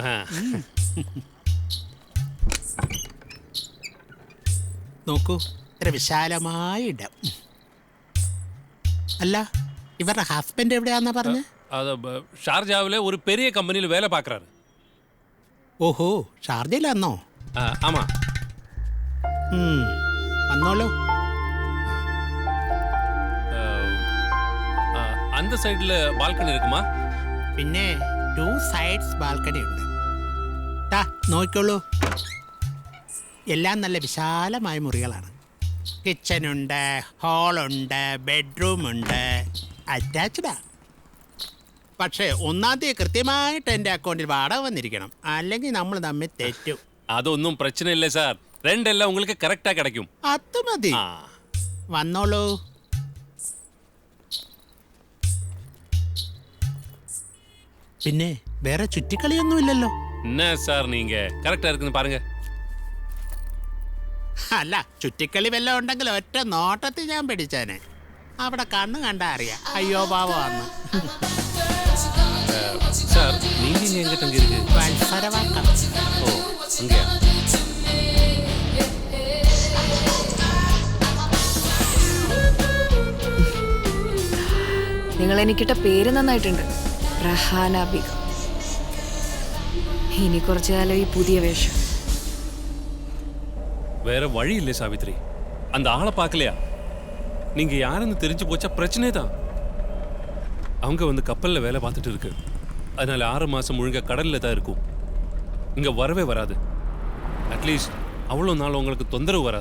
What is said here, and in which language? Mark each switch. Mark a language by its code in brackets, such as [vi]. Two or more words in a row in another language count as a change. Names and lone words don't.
[ml] നോക്കൂ, ഇത്ര വിശാലമായ ഇടം. അല്ല, ഇവരുടെ ഹസ്ബൻഡ് എവിടെയാന്നാ പറഞ്ഞ? [ta] ஷார்ஜாவிலே ஒரு பெரிய கம்பெனியில் வேலை பாக்குறாரு. [ml] ഓഹോ, ഷാർജയിലാന്നോ? [ta] ആമാ. [ml] വന്നോളൂ. [ta] அந்த சைடுல பால்கனி இருக்குமா? [ml] പിന്നെ 2 സൈഡ്സ് ബാൽക്കണി ഉണ്ട്. നോക്കിക്കോളൂ, എല്ലാം നല്ല വിശാലമായ മുറികളാണ്. കിച്ചനുണ്ട്, ഹാളുണ്ട്, ബെഡ്റൂമുണ്ട്, അറ്റാച്ച്ഡാ. പക്ഷേ 1-ാം തീയതി കൃത്യമായിട്ട് എൻ്റെ അക്കൗണ്ടിൽ വാടക വന്നിരിക്കണം, അല്ലെങ്കിൽ നമ്മൾ തമ്മിൽ തെറ്റും. അതൊന്നും പ്രശ്നമില്ല സാർ. [ta] ரெண்டெல்லாம் உங்களுக்கு கரெக்டா கிடைக்கும். [ml] അത് മതി. വന്നോളൂ. പിന്നെ വേറെ ചുറ്റിക്കളിയൊന്നുമില്ലല്ലോ? [ta] என்ன சார் நீங்க கரெக்டா இருக்குன்னு பாருங்க. [ml] അല്ല, ചുറ്റിക്കളി വല്ലതും ഉണ്ടെങ്കിൽ ഒറ്റ നോട്ടത്തിൽ ഞാൻ പിടിച്ചേനെ. അവിടെ കണ്ണു കണ്ടാ അറിയാം അയ്യോ പാവന്ന്. [ta] சார் நீங்க எங்க தங்கி இருக்கு? വത്സരവാക്കം. ஓ இங்கயா? [ml] നിങ്ങൾ എനിക്കിട്ട പേര് നന്നായിട്ടുണ്ട്, റഹാന ബീഗം. ഇനി കുറച്ചു കാലം ഈ പുതിയ വേഷം. [ta] வேற வழி இல்லை சாவித்ரி. அந்த ஆளை பார்க்கலையா? நீங்க யாருன்னு தெரிஞ்சு போச்சா பிரச்சனை தான். அவங்க வந்து கப்பல்ல வேலை பார்த்துட்டு இருக்கு. அதனால 6 மாசம் முழுங்க கடல்ல தான் இருக்கும். இங்க வரவே வராது. அட்லீஸ்ட் அவ்வளோ நாள் உங்களுக்கு தொந்தரவு வராது.